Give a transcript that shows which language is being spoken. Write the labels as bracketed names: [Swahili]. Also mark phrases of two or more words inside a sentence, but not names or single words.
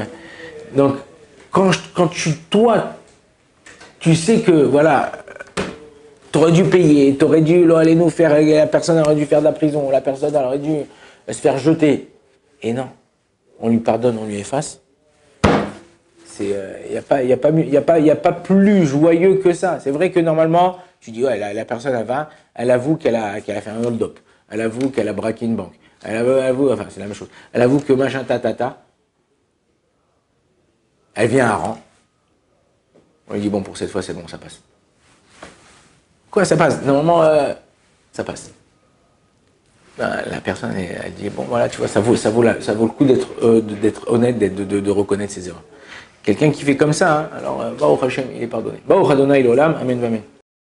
[French] Donc, quand toi, tu sais que, voilà, t'aurais dû payer, t'aurais dû aller nous faire, la personne aurait dû faire de la prison, la personne aurait dû se faire jeter. Et non, on lui pardonne, on lui efface. Il n'y a pas plus joyeux que ça. C'est vrai que normalement, tu dis, ouais, la personne, elle avoue qu'elle a fait un hold-up. Elle avoue qu'elle a braqué une banque. Elle avoue, enfin, c'est la même chose. Elle avoue que machin, elle vient à rang. On lui dit, bon, pour cette fois, c'est bon, ça passe. Quoi, ça passe? Normalement, ça passe. Ben, la personne, elle dit, bon, voilà, tu vois, ça vaut le coup d'être honnête, de reconnaître ses erreurs. Quelqu'un qui fait comme ça, hein, alors, [Hebrew] ברוך השם, [French] il est pardonné. [Hebrew] ברוך ה' לעולם אמן אמן.